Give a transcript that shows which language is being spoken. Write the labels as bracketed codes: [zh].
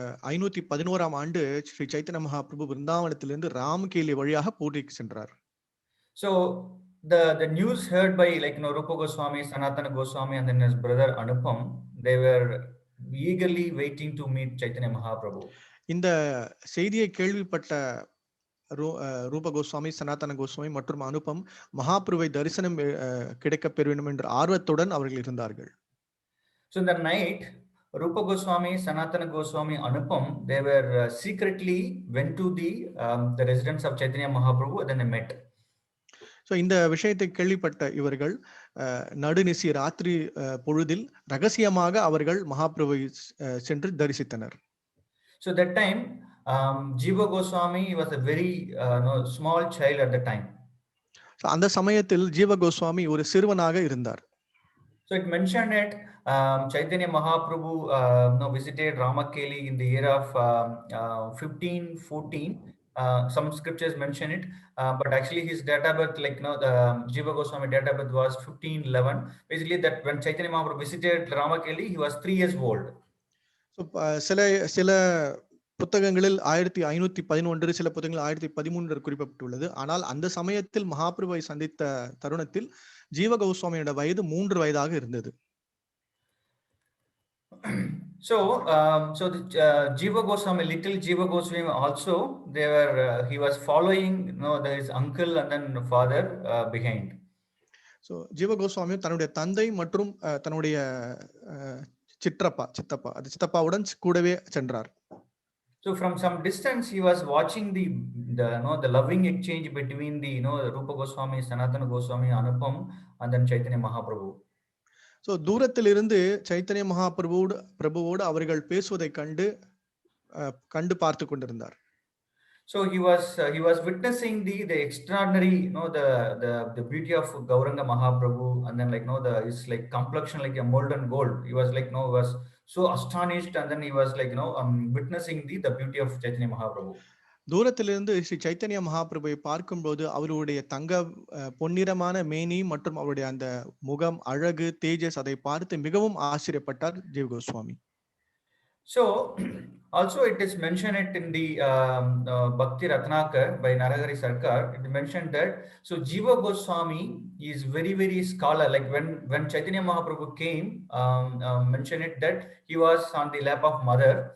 [ta] 1511 ஆண்டு ஸ்ரீ சைத்தன்ய மகாபிரபு விருந்தாவனத்திலிருந்து ராமகேலி வழியாக பூரிக்கு சென்றார். [en] So the news heard by Rupa Goswami, Sanatana Goswami, and then his brother Anupam, they were eagerly waiting to meet Chaitanya Mahaprabhu. [ta] இந்த செய்தியை கேள்விப்பட்ட ரூப கோஸ்வாமி, சனாதன கோஸ்வாமி மற்றும் அனுபம் மகாபிரபுவை தரிசனம் கிடைக்க பெற வேண்டும் என்ற ஆர்வத்துடன் அவர்கள் இருந்தார்கள். [en] So in the night, Rupa Goswami, Sanatana Goswami, Anupam, they were secretly went to the residence of Chaitanya Mahaprabhu, and then they met. [ta] So இந்த விஷயத்தை கேள்விப்பட்ட இவர்கள் நடுநிசி ராத்திரி பொழுதில் ரகசியமாக அவர்கள் மகாபிரபுவை சென்று தரிசித்தனர். [en] So that time Jiva Goswami was a very small child at the time. [ta] So அந்த சமயத்தில் ஜீவ கோஸ்வாமி ஒரு சிறுவனாக இருந்தார். [en] So it mentioned that Chaitanya Mahaprabhu visited Ramakeli in the year of 1514. Some scriptures mention it, but actually his date of birth, the Jiva Goswami date of birth was 1511. Basically, that when Chaitanya Mahaprabhu visited Ramakeli, he was 3 years old. [ta] So சில புத்தகங்களில் 1511, சில புத்தகங்களில் 1013 குறிப்பிட்டுள்ளது. ஆனால் அந்த சமயத்தில் மகாபிரபுவை சந்தித்த தருணத்தில் ஜீவ கோஸ்வாமியோட வயது 3 வயதாக இருந்தது. [en] So the Jiva Goswami, little Jiva Goswami also, he was following his uncle and then father behind. [ta] So ஜீவ கோஸ்வாமி தன்னுடைய தந்தை மற்றும் தன்னுடைய சித்தப்பாவுடன் கூடவே சென்றார். [en] So from some distance he was watching the loving exchange between the Rupa Goswami, Sanatana Goswami, Anupam, and then Chaitanya Mahaprabhu. [ta] So தூரத்திலிருந்து சைத்தன்ய மகாபிரபுவோடு அவர்கள் பேசுவதை கண்டு பார்த்து கொண்டிருந்தார். [en] So he was witnessing the extraordinary the beauty of Gauranga Mahaprabhu, and then his complexion like a molten gold. He was was so astonished, and then he was witnessing the beauty of Chaitanya Mahaprabhu. [ta] தூரத்திலிருந்து ஸ்ரீ சைத்தன்ய மகாபிரபுவை பார்க்கும்போது அவருடைய தங்க பொன்னிறமான மேனி மற்றும் அவருடைய அந்த முகம், அழகு, தேஜஸ் அதை பார்த்து மிகவும் ஆச்சரியப்பட்டார் ஜீவ Goswami. [en] So also it is mentioned it in the Bhakti Ratnakar by Narahari Sarkar. It mentioned that so Jiva Goswami is very scholar. Like when Chaitanya Mahaprabhu came, mentioned it that he was on the lap of mother.